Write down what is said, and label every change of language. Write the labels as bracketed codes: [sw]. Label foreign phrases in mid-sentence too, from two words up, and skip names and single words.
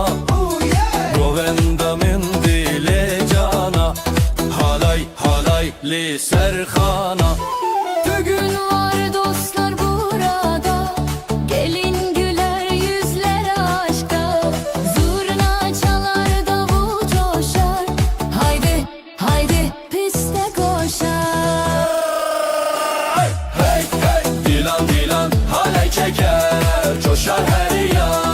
[ku] Govenda min dile cana, halay halay li serxana. [tr] Bugün var dostlar burada, gelin güler yüzler aşkta. Zurna çalar, davul coşar, haydi haydi piste koşar. Hey hey dilan dilan halay çeker, coşar her yan.